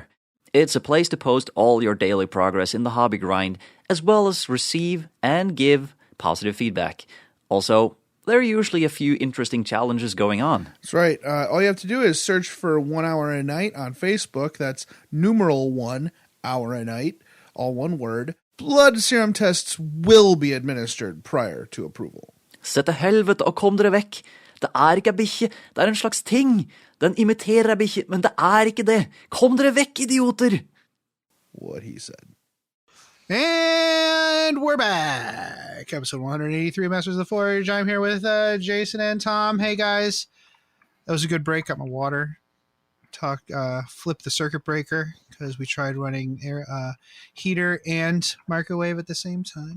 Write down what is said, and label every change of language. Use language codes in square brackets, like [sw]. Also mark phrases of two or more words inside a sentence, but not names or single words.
[en] It's a place to post all your daily progress in the hobby grind, as well as receive and give positive feedback. Also, there are usually a few interesting challenges going on. That's right. All you have to do is search for 1 hour a night on Facebook. That's numeral 1 hour a night, all one word. Blood serum tests will be administered prior to approval. [no] Se til helvete og kom dere vekk. Det ikke bikkje, det en slags ting. Den imiterer bikkje, men det ikke det. Kom dere vekk, idioter! [en] What he said. And we're back. Episode 183, Masters of the Forge. I'm here with Jason and Thom. Hey, guys. That was a good break. Got my water. Flip the circuit breaker because we tried running air, heater and microwave at the same time.